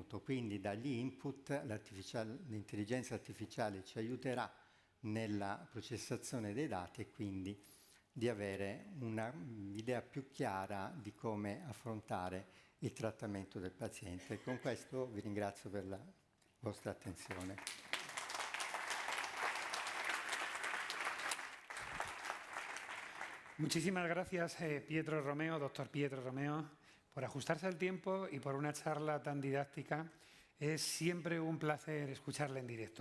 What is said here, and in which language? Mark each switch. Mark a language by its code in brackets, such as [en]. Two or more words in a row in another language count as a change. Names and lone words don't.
[it] Quindi dagli input l'intelligenza artificiale ci aiuterà nella processazione dei dati e quindi di avere un'idea più chiara di come affrontare il trattamento del paziente. Con questo vi ringrazio per la vostra attenzione. [es] Muchísimas gracias, Pietro Romeo, doctor Pietro Romeo, por ajustarse al tiempo y por una charla tan didáctica. Es siempre un placer escucharle en directo.